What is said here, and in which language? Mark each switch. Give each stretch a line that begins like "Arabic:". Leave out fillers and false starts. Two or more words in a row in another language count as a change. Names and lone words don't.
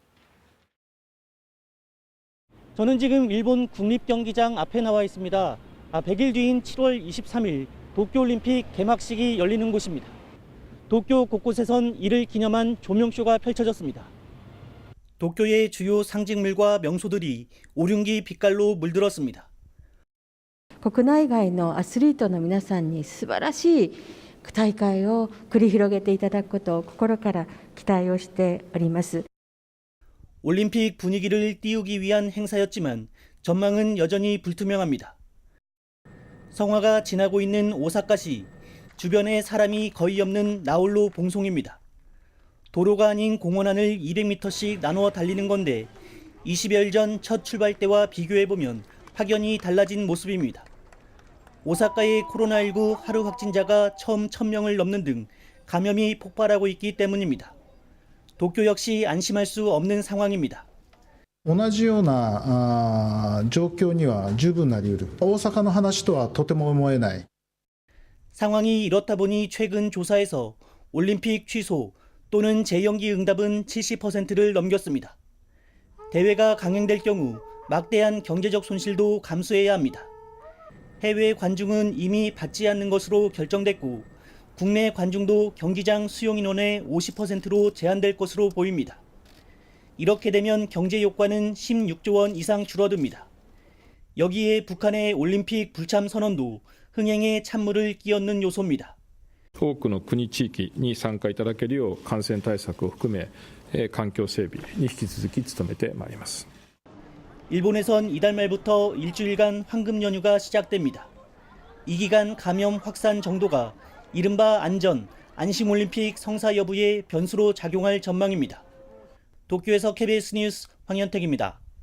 Korean: 저는 지금 일본 국립경기장 앞에 나와 있습니다. 100일 뒤인 7월 23일 도쿄올림픽 개막식이 열리는 곳입니다. 도쿄 곳곳에선 이를 기념한 조명쇼가 펼쳐졌습니다. 도쿄의 주요 상징물과 명소들이 오륜기 빛깔로 물들었습니다.
Japanese: 国内外のアスリートの皆さんに素晴らしい大会を繰り広げていただくことを心から期待をしております。
Korean: 올림픽 분위기를 띄우기 위한 행사였지만 전망은 여전히 불투명합니다. 성화가 지나고 있는 오사카시, 주변에 사람이 거의 없는 나홀로 봉송입니다. 도로가 아닌 공원 안을 200m씩 나누어 달리는 건데 20여일 전 첫 출발 때와 비교해보면 확연히 달라진 모습입니다. 오사카의 코로나19 하루 확진자가 처음 1000명을 넘는 등 감염이 폭발하고 있기 때문입니다. 도쿄 역시 안심할 수 없는 상황입니다.
Japanese: 同じような状況には十分なり得る。大阪の話とはとても思えない。
Korean: 상황이 이렇다 보니 최근 조사에서 올림픽 취소 또는 재연기 응답은 70%를 넘겼습니다. 대회가 강행될 경우 막대한 경제적 손실도 감수해야 합니다. 해외 관중은 이미 받지 않는 것으로 결정됐고 국내 관중도 경기장 수용 인원의 50%로 제한될 것으로 보입니다. 이렇게 되면 경제 효과는 16조 원 이상 줄어듭니다. 여기에 북한의 올림픽 불참 선언도 흥행에 찬물을 끼얹는 요소입니다.
Japanese: 多くの国地域に参加いただけるよう感染対策を含め環境整備に引き続き努めてまいります.
Korean: 일본에선 이달 말부터 일주일간 황금 연휴가 시작됩니다. 이 기간 감염 확산 정도가 이른바 안심올림픽 성사 여부의 변수로 작용할 전망입니다. 도쿄에서 KBS 뉴스 황현택입니다.